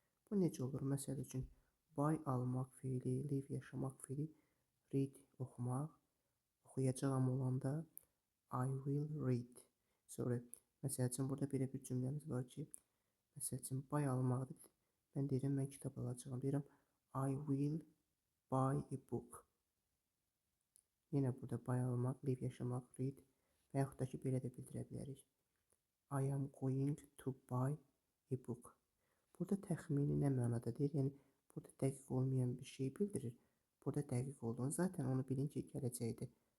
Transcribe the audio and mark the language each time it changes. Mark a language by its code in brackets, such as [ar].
[az] Bu necə olur? Məsəl üçün, buy almaq feili, live yaşamaq feili, read oxumaq, oxuyacağam olanda [en] I will read. [az] Sonra, məsəl üçün, burada belə bir cümləmiz var ki, məsəl üçün, buy almaqdır. Mən deyirəm, mən kitab alacağım. Deyirəm, [en] I will buy a book. [az] Yenə burada buy almaq, live yaşamaq, read və yaxud da ki, belə də bildirə bilərik. [en] I am going to buy a book. [az] Burada təxmini nə mənada deyir? Yəni, burada dəqiq olmayan bir şey bildirir. Burada dəqiq olduğunu, zaten onu bilin ki, gələcəkdir.